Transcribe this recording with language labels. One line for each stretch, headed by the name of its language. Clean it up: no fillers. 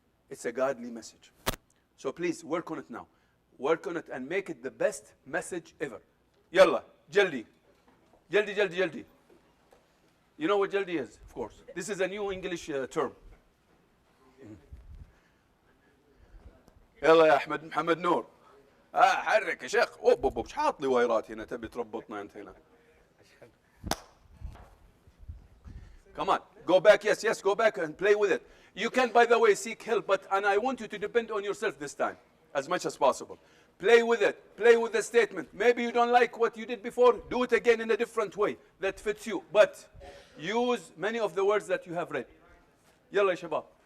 English: It's a godly message. So please work on it now. Work on it and make it the best message ever. Yalla, jaldi. Jaldi, jaldi, jaldi. You know what jaldi is, of course. This is a new English term.
Arabic: يلا يا احمد محمد نور حرك يا شيخ مش حاط لي وايرات هنا تبي تربطنا انت هنا.
English: Come on, go back. Yes, go back and play with it. You can, by the way, seek help, and I want you to depend on yourself this time as much as possible. Play with it. Play with the statement. Maybe you don't like what you did before. Do it again in a different way that fits you. But use many of the words that you have read.
Arabic: يلا يا شباب.